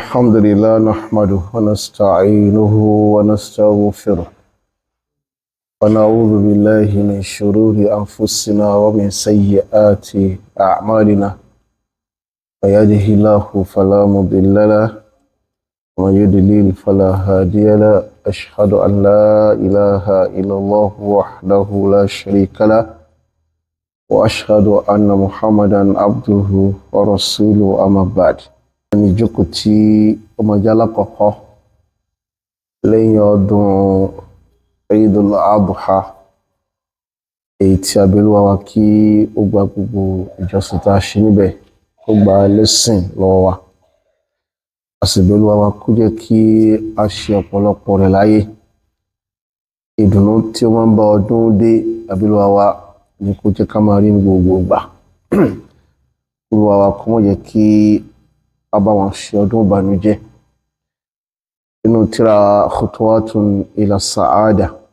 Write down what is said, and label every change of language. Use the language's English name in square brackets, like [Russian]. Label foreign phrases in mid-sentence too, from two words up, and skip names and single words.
[Arabic] الحمد لله نحمده ونستعينه ونستغفره ونعوذ بالله من شرور أنفسنا ومن سيئات أعمالنا من يهده الله فلا مضل له ومن يضلل فلا هادي له أشهد أن لا إله إلا الله وحده لا شريك له وأشهد أن محمدا عبده ورسوله أما بعد [Yoruba] ní ìjókòó tí ọmọ ìjọ alákọ̀ọ́kọ́ lẹ́yìn ọdún Eidul Adha èyí tí abẹ́lúwa wa kí ó gba gbogbo ìjọsìn tá a ṣe níbẹ̀ ó gba lẹ́sìn lọ́wọ́ wa àsìbẹ́lúwa wa kó jẹ́ kí a ṣe ọ̀pọ̀lọpọ̀ rẹ̀ láyé ìdùnnú tí ó máa ń bá ọdún dé abẹ́lúwa wa ní kó jẹ́ ká máa rí ní gbogbo ìgbà olúwa wa kó má jẹ́ kí bá wọn ṣe ọdún ìbànújẹ́ inú tírà Khutuwaatun Ilaa Sa'ada